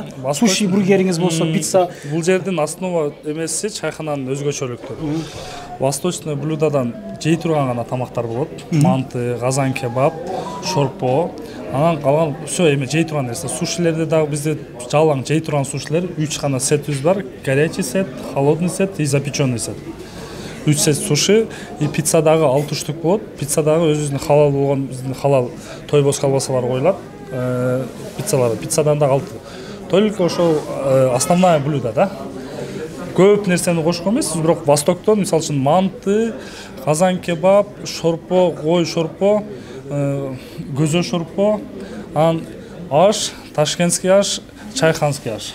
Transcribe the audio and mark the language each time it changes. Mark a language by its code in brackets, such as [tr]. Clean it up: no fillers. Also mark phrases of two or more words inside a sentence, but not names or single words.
[ky] Суши бургериңиз болсо, пицца. Бул жердин основа эмеси чайхананын өзгөчөлүктөрү. Восточный блюдадан жей турган гана тамактар болот. Манты, казан кебаб, шорпо. Анан калган все эме жей турган нерсе. Сушилерде дагы бизде жалаң жей турган сушилер 3 гана сетибиз бар. [ru] Горячий сет, холодный сет и запеченный сет. [ky] 3 сет суши и пиццадагы 6 штук болот. Пиццадагы өзүбүздүн халал болгон, биздин халал тойбоз колбасалар коюлат. Пиццадан дагы 6. Только ошол [ru] основное блюдо [ky] да. Көп нерсени кошкон эмес, бирок Востоктон мисалы үчүн манты, казан кебаб, шорпо, кой шорпо, көзө шорпо, анан аш, ташкентский аш, чайханский аш.